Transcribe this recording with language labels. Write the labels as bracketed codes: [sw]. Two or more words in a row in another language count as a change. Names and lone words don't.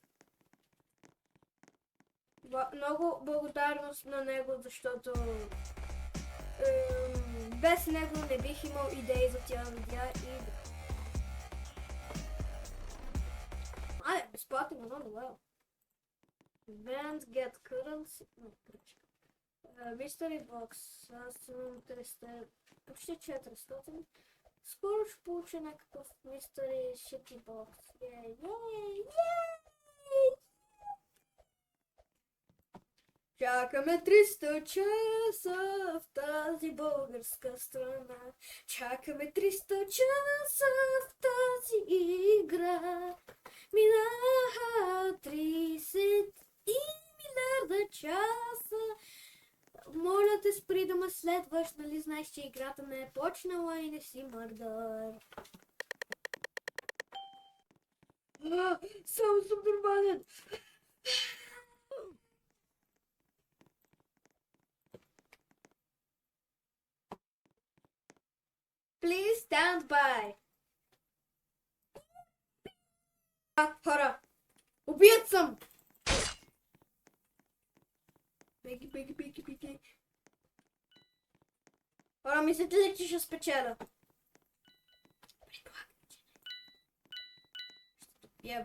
[bg] Много благодарност на него, защото без него не бих имал идеи за тя видеа и... Безплатно, много well. [en] Event, get currency... Mystery box. [bg] Аз имам 300... Почти 400. Скоро ще получа някакъв [en] Mystery Shitty box. [bg] Ей! Чакаме 300 часа в тази българска страна. Чакаме 300 часа в тази игра. Минаха 30 и милиарда часа. Моля те, спри да ме следваш, нали знаеш, че играта не е почнала и не си мърдър. Само съм нормален. [en] Please stand by. [bg] Хора, убият съм! Беги. Хора, мислите ли, че ще спечеля? Предполагам, че не.